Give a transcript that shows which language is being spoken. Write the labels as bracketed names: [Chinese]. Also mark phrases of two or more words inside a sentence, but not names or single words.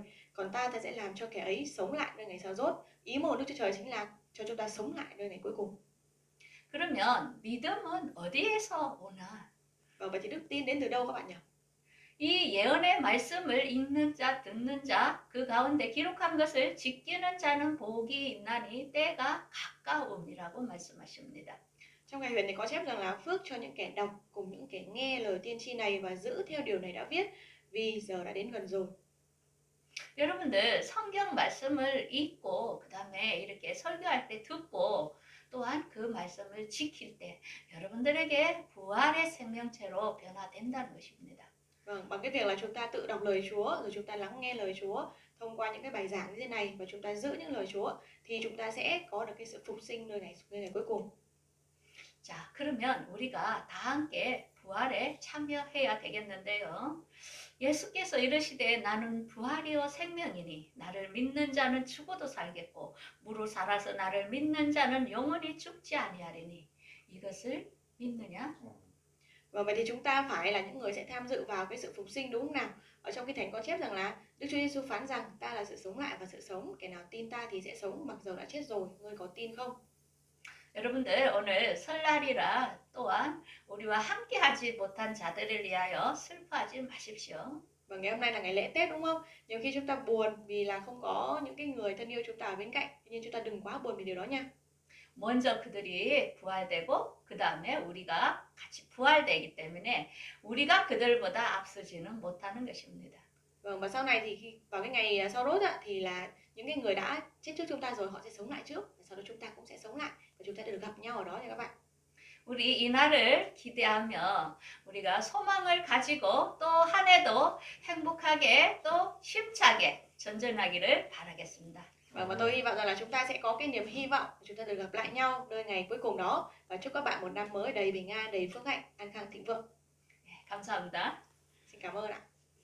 [Vietnamese] Còn ta sẽ làm cho kẻ ấy sống lại nơi ngày sa rốt. Ý muốn của Đức Chúa Trời chính là cho chúng ta sống lại nơi ngày cuối cùng. [Korean] 그러면 믿음은 어디에서 오나? [Vietnamese] Và vậy thì đức tin đến từ đâu các bạn nhỉ? [Korean] 이 예언의 말씀을 읽는 자, 듣는 자, 그 가운데 기록한 것을 지키는 자는 복이 있나니 때가 가까움이라고 말씀하십니다. [Vietnamese] Trong ngày huyền thì có chép rằng là phước cho những kẻ đọc cùng những kẻ nghe lời tiên tri này và giữ theo điều này đã viết vì giờ đã đến gần rồi. [Korean] 여러분들 성경 말씀을 읽고 그 다음에 이렇게 설교할 때 듣고 또한 그 말씀을 지킬 때 여러분들에게 부활의 생명체로 변화된다는 것입니다. [Vietnamese] Vâng, bằng cái việc là chúng ta tự đọc lời Chúa rồi chúng ta lắng nghe lời Chúa thông qua những cái bài giảng như thế này và chúng ta giữ những lời Chúa thì chúng ta sẽ có được cái sự phục sinh nơi ngày cuối cùng. [Korean] 자, 그러면 우리가 다 함께 부활에 참여해야 되겠는데요. 예수께서 이르시되 나는 부활이요 생명이니 나를 믿는 자는 죽어도 살겠고 무로 살아서 나를 믿는 자는 영원히 죽지 아니하리니 이것을 믿느냐? [Vietnamese] Và vậy thì chúng ta phải là những người sẽ tham dự vào cái sự phục sinh đúng không nào? Ở trong Kinh Thánh có chép rằng là Đức Chúa Giêsu phán rằng ta là sự sống lại và sự sống, kẻ nào tin ta thì sẽ sống mặc dầu đã chết rồi, ngươi có tin không? [Korean] 여러분들 오늘 설날이라 또한 우리와 함께하지 못한 자들을 위하여 슬퍼하지 마십시오. [Vietnamese] Và ngày hôm nay là ngày lễ Tết đúng không? Nhiều khi chúng ta buồn vì là không có những cái người thân yêu chúng ta ở bên cạnh, nhưng chúng ta đừng quá buồn vì điều đó nha. [Korean] 먼저 그들이 부활되고 그 다음에 우리가 같이 부활되기 때문에 우리가 그들보다 앞서지는 못하는 것입니다. [Vietnamese] Vâng, và sau này thì khi vào cái ngày sau rốt thì là những cái người đã chết trước chúng ta rồi họ sẽ sống lại trước và sau đó chúng ta cũng sẽ sống lại và chúng ta được gặp nhau ở đó nha các bạn. [Korean] 우리 이 날을 기대하며 우리가 소망을 가지고 또 한 해도 행복하게 또 힘차게 전전하기를 바라겠습니다. [Vietnamese] Và tôi hy vọng rằng là chúng ta sẽ có cái niềm hy vọng chúng ta được gặp lại nhau nơi ngày cuối cùng đó và chúc các bạn một năm mới đầy bình an, đầy phước hạnh, an khang thịnh vượng. [Korean] 감사합니다. [Vietnamese] Xin cảm ơn ạ.